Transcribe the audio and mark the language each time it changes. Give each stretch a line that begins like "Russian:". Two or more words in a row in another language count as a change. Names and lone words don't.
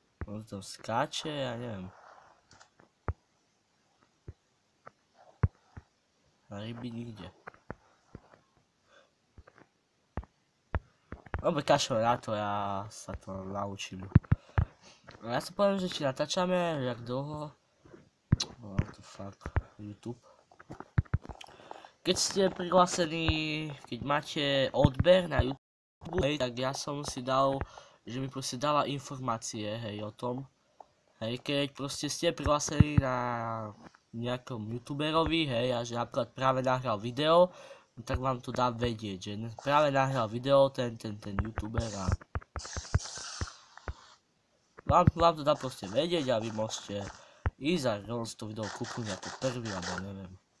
Slovak: On tam skáče, ja neviem. A ryby nikde. Dobre, kašľam na to, ja sa to naučím. A ja sa poviem, že či natáčame, jak dlho.
English: What the fuck, YouTube.
Slovak: Keď ste prihlásení, keď máte odber na YouTube, hej, tak ja som si dal, že mi proste dáva informácie, hej, o tom. Hej, keď proste ste prihlásení na nejakom youtuberovi, hej, a že napríklad práve nahral video, tak vám to dá vedieť, že práve nahral video ten youtuber a vám to dá proste vedieť a vy môžete ísť a si to video kúknuť ako prvý, alebo neviem.